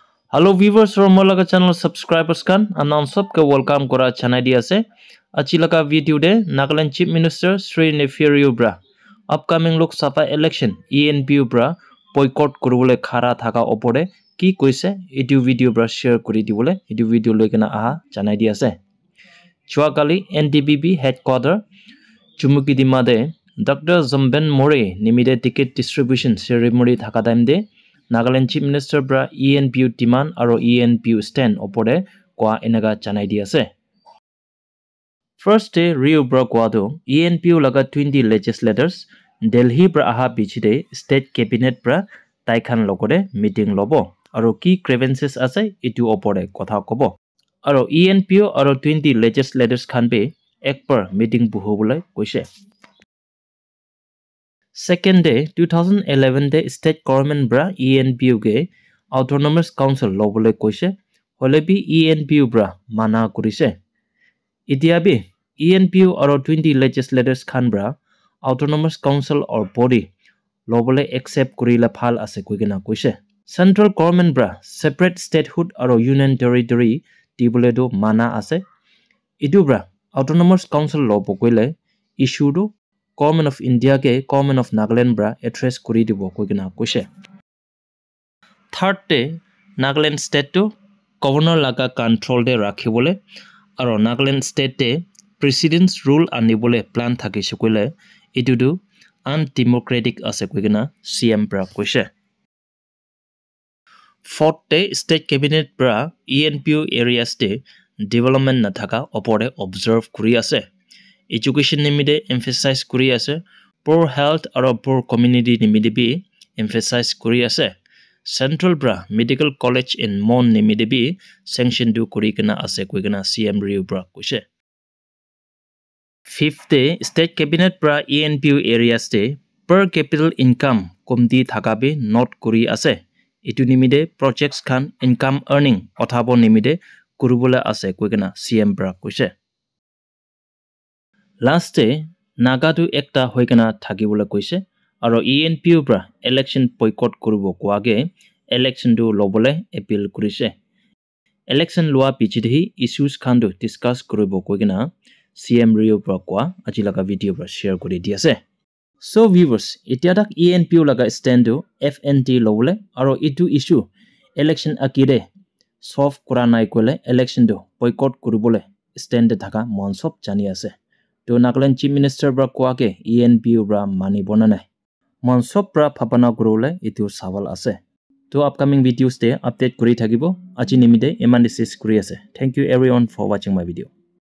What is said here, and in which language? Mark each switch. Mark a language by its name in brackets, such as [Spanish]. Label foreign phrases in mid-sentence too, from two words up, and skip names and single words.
[English] Hello viewers from Malaga channel subscribers [Naga Pidgin] kan announce सबका welcome करा चैनल दिया से अच्छी लगा वीडियो दे नागालैंड चीफ मिनिस्टर श्री नेफियरियो ब्रा अपकमिंग लोक सभा इलेक्शन ENPU ब्रा बॉयकॉट करबले खारा थाका ओपरे की কৈছে এটু ভিডিও ব্রা শেয়ার কৰি দিবলে এটু ভিডিও লৈ কেনা আহা জানাই দি আছে চুৱাকালি NDBB হেডকোয়ার্টার চুমুকিদিমাদে ডক্টর জম্বেন মোৰে নিমিদে [English] ticket distribution ceremony [Naga Pidgin] থাকা টাইম দে Nagaland Chief Minister bra ENPU demand aro ENPU stand opore kwa enaga chanai di ase. [English] First day [Naga Pidgin] Rio bra kwa do ENPU laga 20 legislators Delhi bra aha bichide [English] state cabinet [Naga Pidgin] bra taikhan logore meeting lobo aro ki grievances ase itu opore kotha kobo. Aro ENPU aro 20 legislators khan be ekbar meeting buhobole koise. [English] Second day [Naga Pidgin] 2011 day [English] state government [Naga Pidgin] bra ENPU ge [English] autonomous council [Naga Pidgin] lobole koise hole bi ENPU bra mana kurise itia bi ENPU aro 20 legislators khan bra [English] autonomous council or body [Naga Pidgin] lobole accept kurila phal ase koigena koise [English] central government [Naga Pidgin] bra [English] separate statehood [Naga Pidgin] aro [English] union territory [Naga Pidgin] dibole do mana ase idu bra [English] autonomous council [Naga Pidgin] lobo koile issue do Government of India ke Government of Nagaland bra address kuri dibo koigena koise. [English] Third day [Naga Pidgin] Nagaland state to governor laga control de rakhibole aro Nagaland state te [English] president's rule [Naga Pidgin] anibole plan thakise koile etu do undemocratic ase koigena CM bra koise. [English] Fourth day state cabinet [Naga Pidgin] bra ENPU areas te development na thaka opore observe kuri ase. Education nimide emphasize kuri ase [English] poor health [Naga Pidgin] aro [English] poor community [Naga Pidgin] nimide bi emphasize kuri ase central bra [English] medical college in Mon [Naga Pidgin] nimide bi sanction do kuri kana ase koigena CM Rio bra koise. [English] Fifth day state cabinet [Naga Pidgin] bra ENPU areas te [English] per capita income [Naga Pidgin] komti thaka bi not kuri ase itu nimide projects khan [English] income earning [Naga Pidgin] othabo nimide kurubole ase koigena CM bra koise. [English] Last day [Naga Pidgin] Naga do ekta hoikena thakibole koise aro ENPU bra [English] election boycott [Naga Pidgin] koribo koage election do lobole appeal korise election loa pichidhi issues khan do discuss koribo koigena CM Rio bra kwa ajilaga video bra share kori di ase so viewers etia dak ENPU laga stand do FNT lobole aro itu issue election akire solve kora nai kole election do boycott koribole stand thaka mon sob jani ase to Nagaland Chief Minister bra kwake ENPU bra mani bonanai mon sob bra phapana grole itu sawal ase to [English] upcoming videos [Naga Pidgin] te update kuri thakibo achi nimide eman discuss kuri ase [English] thank you everyone for watching my video